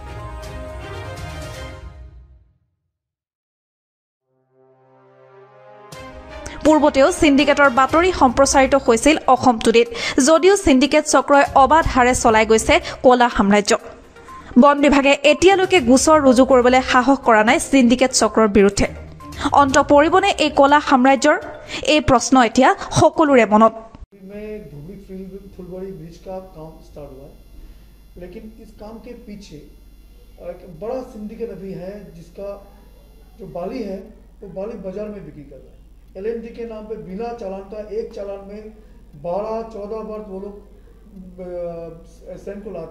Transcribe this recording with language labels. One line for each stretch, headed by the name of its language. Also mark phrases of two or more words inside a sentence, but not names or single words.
Assamese: পূৰ্বতেও সিন্ডিকেটৰ বাতৰি সম্প্ৰচাৰিত হৈছিল অসম টুডেত, যদিও সিন্ডিকেট চক্ৰই অবাধ হাৰে চলাই গৈছে কলা সাম্ৰাজ্য। বন বিভাগে এতিয়ালৈকে গোচৰ ৰুজু কৰিবলৈ সাহস কৰা নাই সিন্ডিকেট চক্ৰৰ বিৰুদ্ধে। অন্ত পৰিবনে এই কলা সাম্ৰাজ্যৰ? এই প্ৰশ্ন এতিয়া সকলোৰে মনত।
Hindi: फुलबाड़ी ब्रिज का काम स्टार्ट हुआ है, लेकिन इस काम के पीछे एक बड़ा सिंडिकेट अभी है, जिसका जो बाली है वो बाली बाजार में बिक्री कर रहा है। L&T के नाम पे बिना चालान का एक चालान में 12-14 बार वो लोग सैंड को लाते